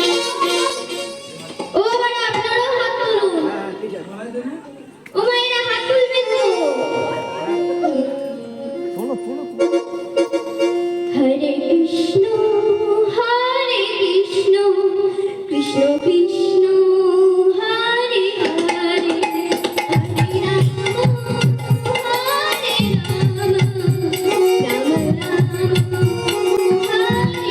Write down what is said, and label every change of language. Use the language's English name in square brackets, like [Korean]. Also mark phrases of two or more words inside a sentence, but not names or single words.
[Bangla] ও বাবারা আপনারাও হাত তুলুন। ও মায়েরা হাত তুলবেন তো। [Sanskrit] হরে কৃষ্ণ কৃষ্ণ কৃষ্ণ হরে হরে, হরে রাম হরে রাম, রাম রাম